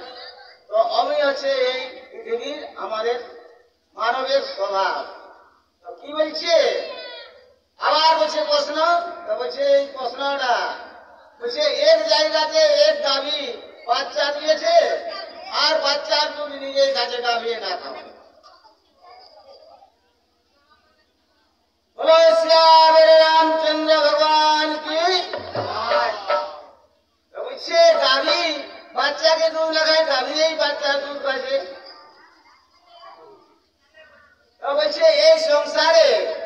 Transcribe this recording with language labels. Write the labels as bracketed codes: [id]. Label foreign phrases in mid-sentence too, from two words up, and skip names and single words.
[bn] তো অমনি হচ্ছে এই পৃথিবীর আমাদের মানবের স্বভাব। তো কি বলছে আবার বলছে প্রশ্ন? তো বলছে এই প্রশ্নটা বলছে এক জায়গাতে এক গাভী বাচ্চা দিয়েছে, আর বাচ্চার দুধ নিজের কাছে গাভিয়ে না খাওয়া। [hi] बोलो श्याम रामचंद्र भगवान की। [bn] गावी বাচ্চাকে দুধ লাগায় গাভীরেই বাচ্চা দুধ পাবে। তো বলছে এই সংসারে